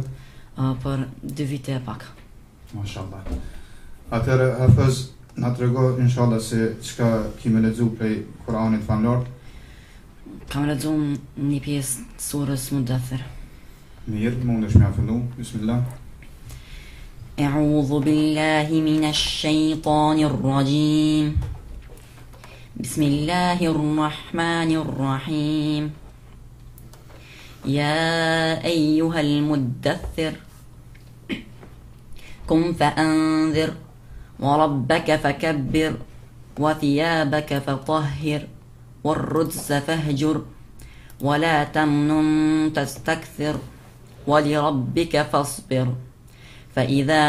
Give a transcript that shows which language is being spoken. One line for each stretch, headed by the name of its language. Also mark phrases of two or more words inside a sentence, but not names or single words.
Albanian: Për 2 vite e pak. Mashallah. Atëherë hafëz, na trego inshallah se çka kemi lexuar prej Kuranit famlar. Kam lexuar një pjesë të surës Mudaththir. Mirë, mundesh me fillu. Bismillah.
Arabic: أعوذ بالله من الشيطان الرجيم بسم الله الرحمن الرحيم يا أيها المدثر قم فأنذر وربك فكبر وثيابك فطهر والرجز فاهجر ولا تمنن تستكثر ولربك فاصبر فإذا